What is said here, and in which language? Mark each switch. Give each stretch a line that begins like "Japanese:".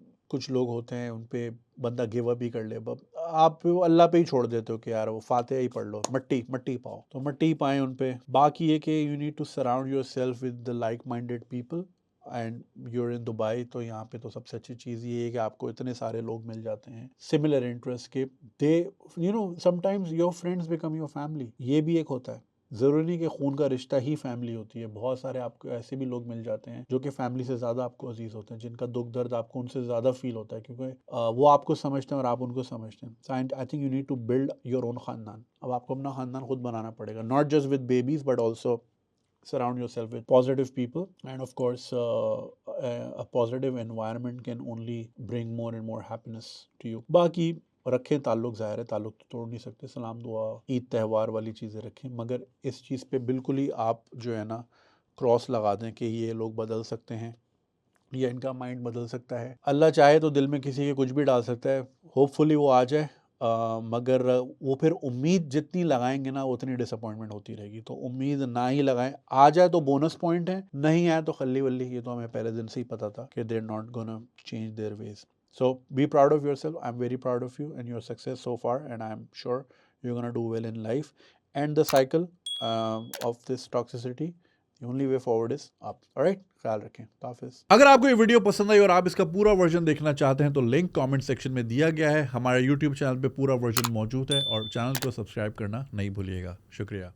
Urdu: کچھ لوگ ہوتے ہیں ان پہ بندہ گیو اپ ہی کر لے, آپ اللہ پہ ہی چھوڑ دیتے ہو کہ یار وہ فاتحہ ہی پڑھ لو, مٹی پاؤ, تو مٹی ہی پائیں ان پہ. باقی یہ کہ
English: you need to surround yourself with the like minded people. And you are in Dubai,
Urdu: تو یہاں پہ تو سب سے اچھی چیز یہ ہے کہ آپ کو اتنے سارے لوگ مل جاتے ہیں سملر انٹرسٹ کے.
English: Sometimes your friends become your family.
Urdu: یہ بھی ایک ہوتا ہے, ضروری نہیں کہ خون کا رشتہ ہی فیملی ہوتی ہے. بہت سارے آپ کو ایسے بھی لوگ مل جاتے ہیں جو کہ فیملی سے زیادہ آپ کو عزیز ہوتے ہیں, جن کا دکھ درد آپ کو ان سے زیادہ فیل ہوتا ہے, کیونکہ وہ آپ کو سمجھتے ہیں اور آپ ان کو سمجھتے ہیں.
English: I think you need to build your own خاندان.
Urdu: اب آپ کو اپنا خاندان خود بنانا پڑے گا,
English: Not just with babies but also surround yourself with positive people, and of course a positive environment can only bring more and more happiness to you.
Urdu: باقی رکھیں تعلق, ظاہر ہے تعلق تو توڑ نہیں سکتے, سلام دعا عید تہوار والی چیزیں رکھیں, مگر اس چیز پہ بالکل ہی آپ جو ہے نا کراس لگا دیں کہ یہ لوگ بدل سکتے ہیں یا ان کا مائنڈ بدل سکتا ہے. اللہ چاہے تو دل میں کسی کے کچھ بھی ڈال سکتا ہے, ہوپ فلی وہ آ جائے, مگر وہ پھر امید جتنی لگائیں گے نا اتنی ڈس اپوائنٹمنٹ ہوتی رہے گی. تو امید نہ ہی لگائیں, آ جائے تو بونس پوائنٹ ہے, نہیں آئے تو خلی ولی. یہ تو ہمیں پہلے دن سے ہی پتا تھا کہ
English: They are not gonna change their ways. So be proud of yourself. I'm very proud of you and your success so far, and I'm sure you're gonna do well in life. And the cycle of this toxicity, the only way forward is up. Alright,
Urdu: خیال رکھیں. حافظ. اگر آپ کو یہ video پسند آئی اور آپ اس کا پورا ورژن دیکھنا چاہتے ہیں تو لنک کامنٹ سیکشن میں دیا گیا ہے. ہمارے یوٹیوب چینل پہ پورا ورژن موجود ہے, اور چینل کو سبسکرائب کرنا نہیں بھولیے گا. شکریہ.